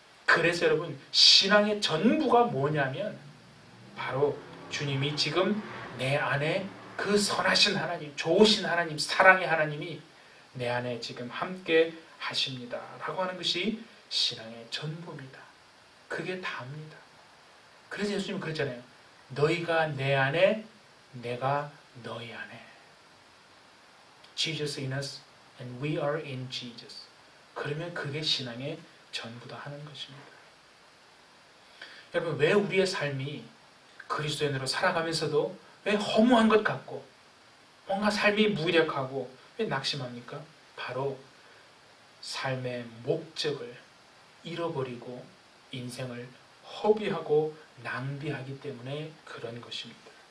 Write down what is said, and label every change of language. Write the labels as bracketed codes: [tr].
[ko] 그래서 여러분, 신앙의 전부가 뭐냐면 바로 주님이 지금 내 안에 그 선하신 하나님, 좋으신 하나님, 사랑의 하나님이 내 안에 지금 함께 하십니다 라고 하는 것이 신앙의 전부입니다. 그게 다입니다. 그래서 예수님은 그랬잖아요. 너희가 내 안에, 내가 너희 안에. [en] Jesus in us and we are in Jesus. [ko] 그러면 그게 신앙의 전부다 하는 것입니다. 여러분, 왜 우리의 삶이 그리스도인으로 살아가면서도 왜 허무한 것 같고 뭔가 삶이 무력하고 왜 낙심합니까? 바로 삶의 목적을 잃어버리고 인생을 허비하고 낭비하기 때문에 그런 것입니다.